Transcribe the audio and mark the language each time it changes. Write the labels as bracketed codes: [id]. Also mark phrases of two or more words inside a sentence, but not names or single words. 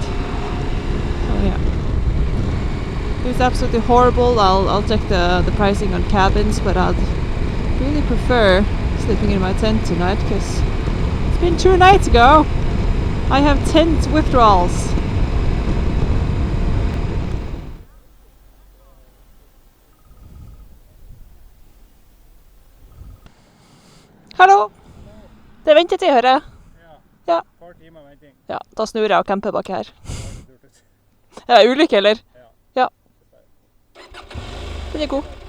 [en] So yeah, it's absolutely horrible. I'll check the pricing on cabins, but I'd really prefer sleeping in my tent tonight, because it's been 2 nights ago. I have tent withdrawals. [no] Hallo! Det er ventetid, hører jeg. Ja. Ja, da snur jeg og camper bak her. Ja, ulykke, eller? Ja. Den er god.